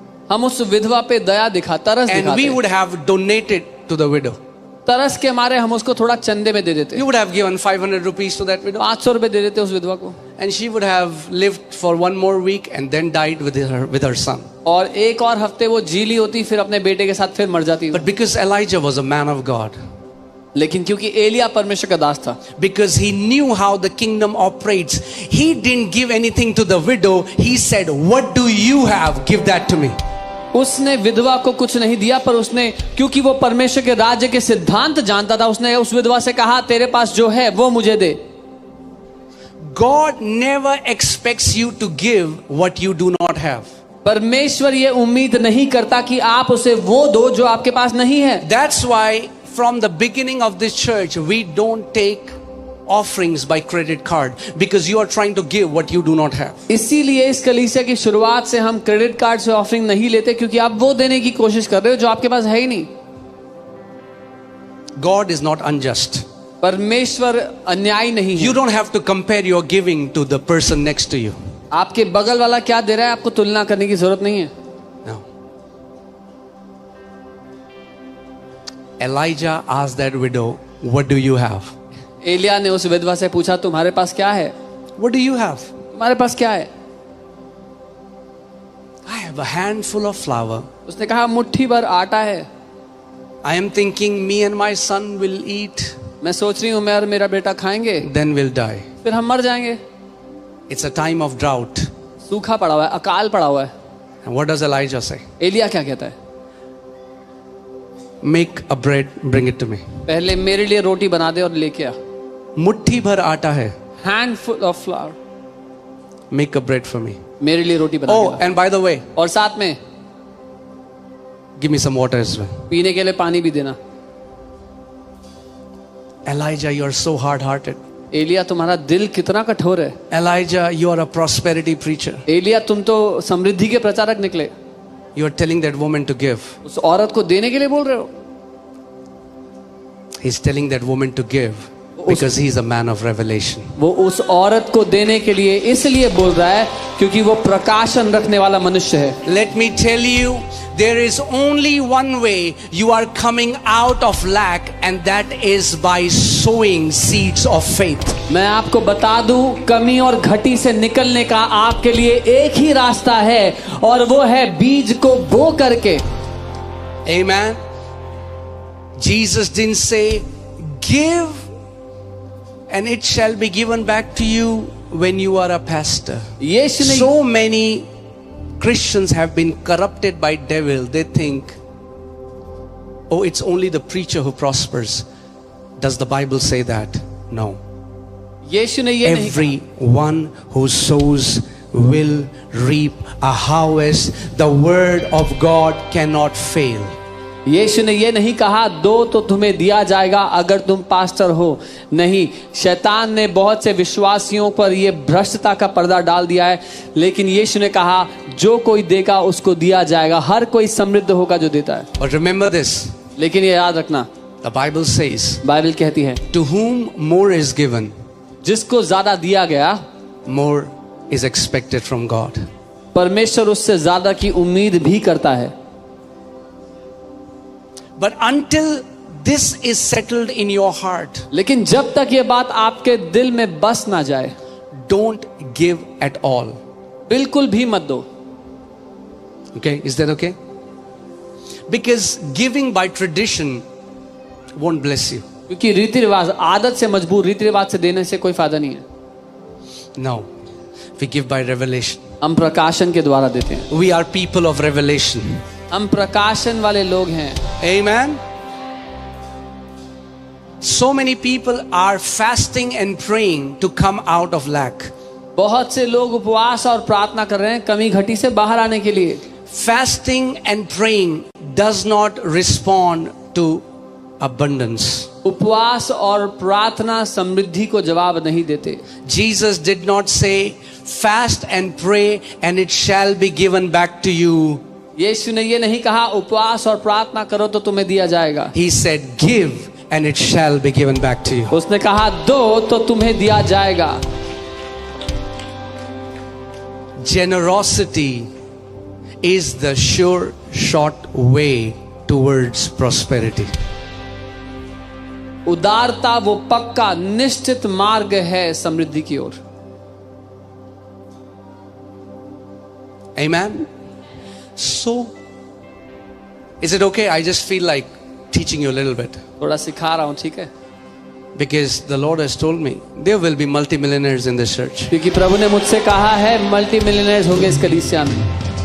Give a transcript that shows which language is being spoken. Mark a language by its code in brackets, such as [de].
[hi] हम उस विधवा पे दया दिखा, तरस [en] and we [hi] दिखाते. [en] would have donated to the widow. [hi] तरस के मारे हम उसको थोड़ा चंदे में दे देते, [en] You would have given 500 rupees to that widow [hi] 500 रुपए दे देते उस विधवा को, [en] and she would have lived for one more week and then died with her son. [hi] और एक और हफ्ते वो जी ली होती, फिर अपने बेटे के साथ फिर मर जाती. [en] But because Elijah was a man of God, [hi] लेकिन क्योंकि एलिया परमेश्वर का दास था, [en] because he knew how the kingdom operates, he didn't give anything to the widow. He said, what do you have? Give that to me. [hi] उसने विधवा को कुछ नहीं दिया, पर उसने, क्योंकि वो परमेश्वर के राज्य के सिद्धांत जानता था, उसने उस विधवा से कहा तेरे पास जो है वो मुझे दे. [en] God never expects you to give what you do not have. [hi] परमेश्वर ये उम्मीद नहीं करता कि आप उसे वो दो जो आपके पास नहीं है. [en] That's why from the beginning of this church, we don't take offerings by credit card, because you are trying to give what you do not have. [hi] इसीलिए इस कलीसिया की शुरुआत से हम क्रेडिट कार्ड से ऑफरिंग नहीं लेते, क्योंकि आप वो देने की कोशिश कर रहे हो जो आपके पास है ही नहीं. [en] God is not unjust. [hi] परमेश्वर अन्यायी नहीं है. [en] You don't have to compare your giving to the person next to you. [hi] आपके बगल वाला क्या दे रहा है आपको तुलना करने की जरूरत नहीं है. [en] No. Elijah asked that widow, what do you have? [hi] Elia ने उस विधवा से पूछा तुम्हारे पास क्या है? [en] What do you have? [hi] तुम्हारे पास क्या है? [en] I have a handful of flour. [hi] उसने कहा मुट्ठी भर आटा है. [en] I am thinking me and my son will eat, [hi] मैं सोच रही हूँ मैं और मेरा बेटा खाएंगे, [en] then we'll die. [hi] फिर हम मर जाएंगे. [en] It's a time of drought. [hi] सूखा पड़ा हुआ है, अकाल पड़ा हुआ है. [en] And what does Elijah say? [hi] Elia क्या कहता है? [en] Make a bread, bring it to me. [hi] पहले मेरे लिए रोटी बना दे और लेके आ. मुट्ठी भर आटा है. [en] Handful of flour. Make a bread for me. [hi] मेरे लिए रोटी बना [en] Oh, [hi] के ला. [en] and by the way, [hi] और साथ में [en] give me some water as well. [hi] पीने के लिए पानी भी देना. [en] Elijah, you are so hard-hearted. [hi] Elia तुम्हारा दिल कितना कठोर है. [en] Elijah, you are a prosperity preacher. [hi] Elia तुम तो समृद्धि के प्रचारक निकले. [en] You are telling that woman to give. [hi] उस औरत को देने के लिए बोल रहे हो. [en] He's telling that woman to give because he's a man of revelation. [hi] वो उस औरत को देने के लिए इसलिए बोल रहा है क्योंकि वो प्रकाशन रखने वाला मनुष्य है. [en] Let me tell you, there is only one way you are coming out of lack, and that is by sowing seeds of faith. [hi] मैं आपको बता दूं, कमी और घटी से निकलने का आपके लिए एक ही रास्ता है, और वो है बीज को बो करके. [en] Amen. Jesus didn't say, give and it shall be given back to you when you are a pastor. [hi] यीशु ने [en] So many Christians have been corrupted by devil. They think, oh, it's only the preacher who prospers. Does the Bible say that? No. [hi] यीशु ने ये नहीं कहा. [en] Everyone who sows will reap a harvest. The word of God cannot fail. [hi] यीशु ने ये नहीं कहा दो तो तुम्हें दिया जाएगा अगर तुम पास्टर हो. नहीं, शैतान ने बहुत से विश्वासियों पर ये भ्रष्टता का पर्दा डाल दिया है, लेकिन यीशु ने कहा जो कोई देगा उसको दिया जाएगा. हर कोई समृद्ध होगा जो देता है. [en] But remember this, [hi] लेकिन ये याद रखना, [en] the Bible says, [hi] बाइबल कहती है [en] to whom more is given, [hi] जिसको ज्यादा दिया गया [en] more is expected from God. [hi] परमेश्वर उससे ज्यादा की उम्मीद भी करता है. [en] But until this is settled in your heart, [hi] लेकिन जब तक ये बात आपके दिल में बस ना जाए, [en] don't give at all. [hi] बिल्कुल भी मत दो. [en] Okay, is that okay? Because giving by tradition won't bless you. [hi] क्योंकि रीति रिवाज, आदत से मजबूर रीति रिवाज से देने से कोई फायदा नहीं है. [en] No, we give by revelation. [hi] हम प्रकाशन के द्वारा देते हैं. [en] We are people of revelation. [hi] हम प्रकाशन वाले लोग हैं. [en] Amen. So many people are fasting and praying to come out of lack. [hi] बहुत से लोग उपवास और प्रार्थना कर रहे हैं कमी घटी से बाहर आने के लिए. [en] Fasting and praying does not respond to abundance. [hi] उपवास और प्रार्थना समृद्धि को जवाब नहीं देते. [en] Jesus did not say, fast and pray and it shall be given back to you. [hi] यीशु ने ये नहीं कहा उपवास और प्रार्थना करो तो तुम्हें दिया जाएगा. [en] He said, give and it shall be given back to you. [hi] उसने कहा दो तो तुम्हें दिया जाएगा. [en] Generosity is the sure short way towards prosperity. [hi] उदारता वो पक्का निश्चित मार्ग है समृद्धि की ओर. [en] Amen. So, is it okay? I just feel like teaching you a little bit. [hi] थोड़ा सिखा रहा हूं, ठीक है? [en] Because the Lord has told me there will be multimillionaires in this church. [hi] क्योंकि प्रभु ने मुझसे कहा है मल्टी मिलियनेयर्स होंगे इस कलीसिया में.